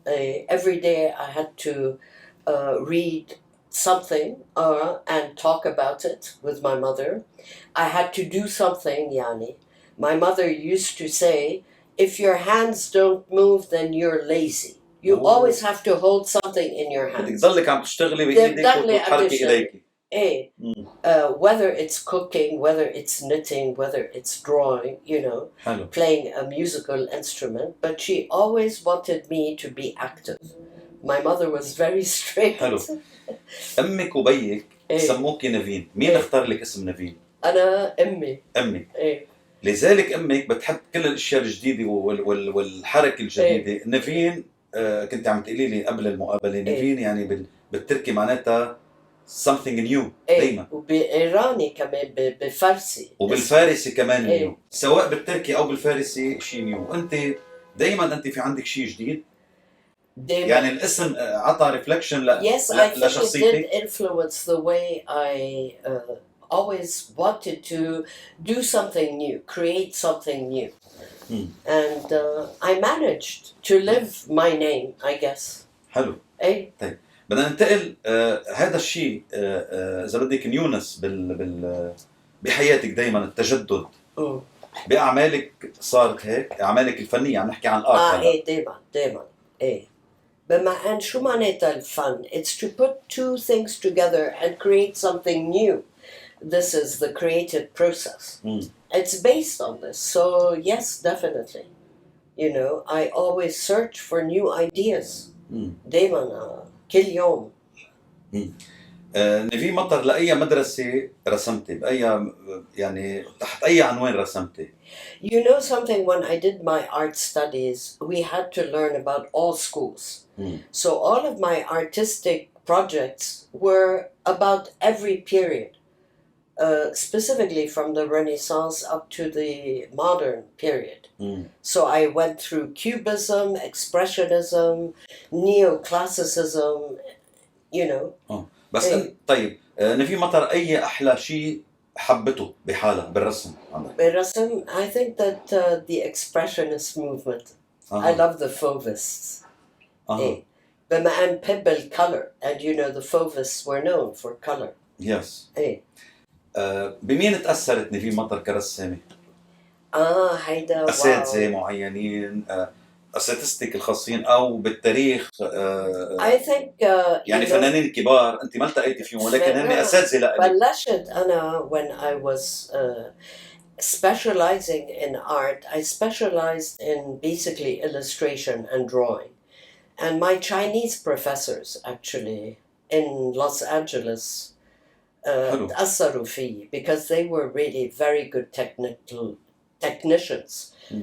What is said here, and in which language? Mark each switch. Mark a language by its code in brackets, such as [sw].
[en] Every day I had to read something and talk about it with my mother. I had to do something, yani. My mother used to say, if your hands don't move, then you're lazy. You always have to hold something in your hands. [ar] بدك تضلك عم تشتغلي بإيدك وتحركي إيديك. [en] Whether it's cooking, whether it's knitting, whether it's drawing, you know, playing a musical instrument. But she always wanted me to be active. My mother was very strict. [ar] حلو. أمك وبيك سموكي نيفين. مين اختار لك اسم نيفين؟ أنا أمي. لذلك أمك بتحب كل الأشياء الجديدة والحركة الجديدة. نيفين كنت عم تقولي لي قبل المقابلة نيفين يعني بالتركي معناتها [en] something new [ar] ايه دايما. وبإيراني كمان بفارسي وبالفارسي كمان إيه. نيو، سواء بالتركي او بالفارسي شيء نيو. انت دايما انت في عندك شيء جديد، دايما. يعني الاسم عطى ريفلكشن [en] Yes, I think it did [ar] لشخصيتك. [en] influence the way I always wanted to do something new, create something new. And I managed to live my name, I guess. [ar] حلو. ايه طيب بدنا ننتقل هذا الشيء اذا بدك نيونس بحياتك دايما التجدد باعمالك صارت هيك، اعمالك الفنيه عم نحكي عن الارت هلا. ايه دايما ايه بما ان شو معناتها الفن؟ [en] It's to put two things together and create something new. This is the creative process. It's based on this. So yes, definitely. You know, I always search for new ideas. [ar] دايما كل يوم. نيفين مطر لأي مدرسة رسمتي؟ بأي يعني تحت أي عنوان رسمتي؟ [en] You know something, when I did my art studies, we had to learn about all schools. So all of my artistic projects were about every period, specifically from the Renaissance up to the modern period. So I went through Cubism, Expressionism, Neoclassicism, you know. [ar] بس طيب نيفين مطر أي أحلى شيء حبته بحالها بالرسم عندك؟ بالرسم [en] I think that the Expressionist movement. I love the Fauvists. [ar] بما أن بحب [en] الcolor, and you know the Fauvists were known for color. Yes. [ar] بمين تأثرت نيفين مطر كرسامة؟ هيدا أساتذة معينين، أساتذتك الخاصين أو بالتاريخ؟ [en] I think [ar] يعني فنانين كبار أنت ما التقيتي فيهم ولكن هن أساتذة لإلك. بلشت أنا [en] when I was specializing in art. I specialized in basically illustration and drawing. And my Chinese professors actually in Los Angeles [ar] تأثروا فيه [en] because they were really very good technicians.